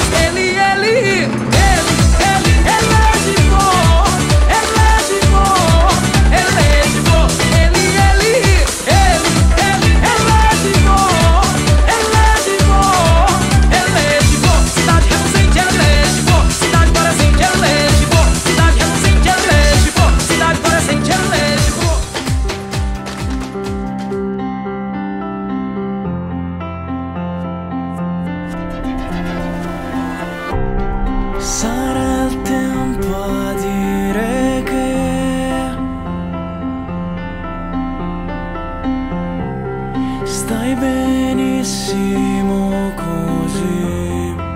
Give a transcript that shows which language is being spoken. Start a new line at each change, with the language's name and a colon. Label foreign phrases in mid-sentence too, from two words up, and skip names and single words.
Portuguese: Ele é legítimo, é legítimo, é legítimo. Ele é legítimo, é legítimo, é legítimo. Cidade reluzente é legítimo, cidade parecente é legítimo, cidade reluzente é legítimo, cidade parecente é legítimo.
Italian: Sarà il tempo a dire che stai benissimo così.